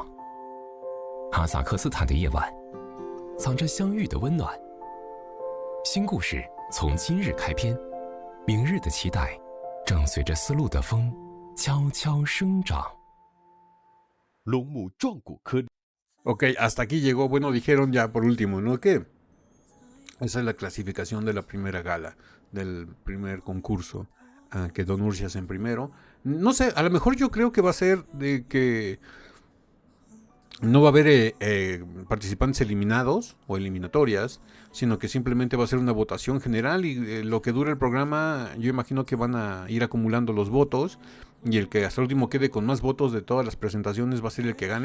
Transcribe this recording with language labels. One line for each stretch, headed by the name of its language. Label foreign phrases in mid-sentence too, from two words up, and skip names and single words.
Chinese: 哈萨克斯坦的夜晚，藏着相遇的温暖。新故事从今日开篇，明日的期待正随着丝路的风悄悄生长。龙母壮骨颗粒。
Spanish: Ok, hasta aquí llegó. Bueno, dijeron ya por último, ¿no? Que esa es la clasificación de la primera gala, del primer concurso. Quedó Nurcias en primero. No sé, a lo mejor yo creo que va a ser de que no va a haber participantes eliminados o eliminatorias, sino que simplemente va a ser una votación general y lo que dura el programa, yo imagino que van a ir acumulando los votos y el que hasta el último quede con más votos de todas las presentaciones va a ser el que gane.